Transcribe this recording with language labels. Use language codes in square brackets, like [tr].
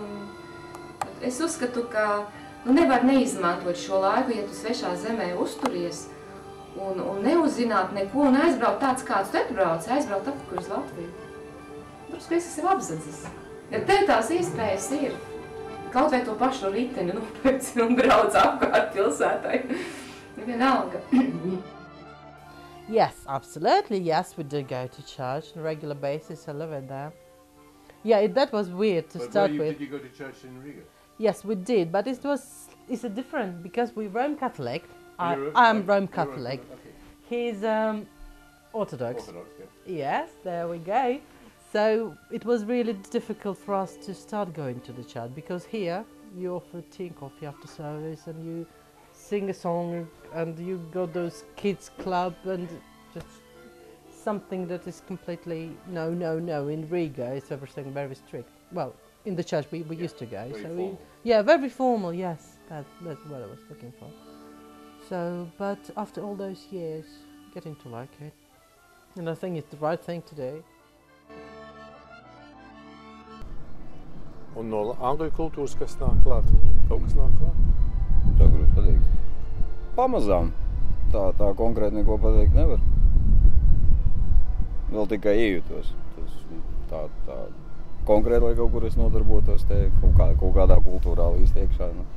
[lv] Un es uzskatu, ka nevar neizmantot šo laiku, ja tu svešā zemē uzturies un neuzzināt neko un aizbraukt tāds, kāds tu atbrauc, aizbraukt atpakaļ uz Latviju. Protams, ka es esmu apzadzis. Ja tev tās iespējas ir, kaut vai to pašu riteni nopērci un brauc apkārt pilsētai. Vienalga. [en] Yes, absolutely. Yes, we do go to church on a regular basis. I love it there. Yeah, that was weird to start with. Did you go to church in Riga? Yes, we did, but it's a different because we're Rome Catholic. I'm Rome Catholic. Okay. He's Orthodox. Orthodox, yeah. Yes, there we go. So it was really difficult for us to start going to the church because here you offer tea and coffee after service and you sing a song and you go those kids club and just something that is completely no. In Riga it's everything very strict. Well, in the church we used to go. Very formal. Yes, that's what I was looking for. So, but after all those years, getting to like it, and I think it's the right thing to do. [lv] Un no angļu kultūras, kas nāk klāt? Kaut kas nāk klāt? Tā grūti pateikt. Pamazām. Tā konkrēti neko pateikt nevar. Vēl tikai iejūtos. Tā konkrēti, lai kaut kur es nodarbotos te kaut kādā kultūrā līdz iekšā.